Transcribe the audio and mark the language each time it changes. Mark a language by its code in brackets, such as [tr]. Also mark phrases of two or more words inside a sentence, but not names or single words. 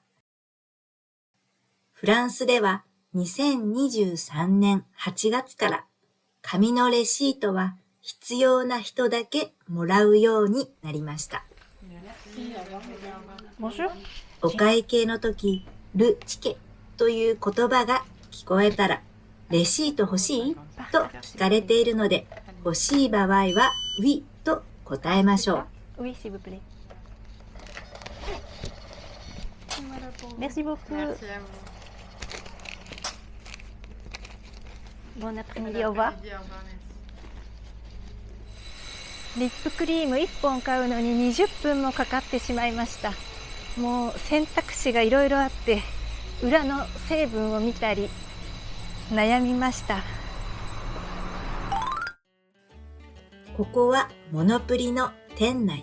[ja] フランスでは2023年8月から紙のレシートは必要な人だけもらうようになりました。お会計の時、ルチケという言葉が聞こえたら、レシート欲しいと聞かれているので、欲しい場合はウィと答えましょう。 [fr] Oui, s'il vous plaît. Merci beaucoup. Bon après-midi, au revoir. [ja] リップクリーム1本買うのに20分もかかってしまいました。もう選択肢がいろいろあって、裏の成分を見たり悩みました。ここはモノプリの店内。